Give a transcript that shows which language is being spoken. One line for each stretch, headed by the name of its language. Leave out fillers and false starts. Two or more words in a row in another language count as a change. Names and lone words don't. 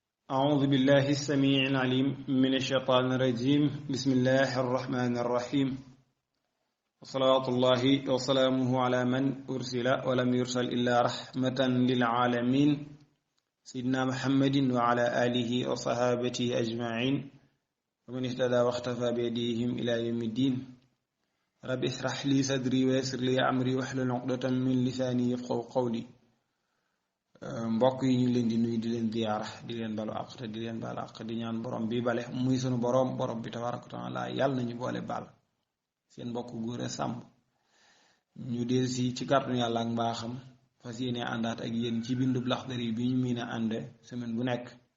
Arabic: أعوذ بالله السميع العليم من الشيطان الرجيم بسم الله الرحمن الرحيم وصلاة الله وسلامه على من أرسل ولم يرسل إلا رحمة للعالمين سيدنا محمد وعلى آله وصحابته أجمعين ومن اهتدى واختفى بيديهم إلى يوم الدين رب اشرح لي صدري ويسر لي أمري واحلل عقدة من لساني يفقهوا قولي
Wolof: mbokk yi ñu leen di nuyu di leen ziyaara di leen balu àq te di leen baal àq di ñaan borom bi bale muy sunu borom bi
Arabic: تبارك وتعالى
Wolof: yàlla nañu boole baal seen mbokk góor a sàmm ñu del si ci kàttanu yàlla ak mbaaxam fas yéene àndaat ak yéen ci bindub Laxdari bi ñu miin a ànde semaine bu nekk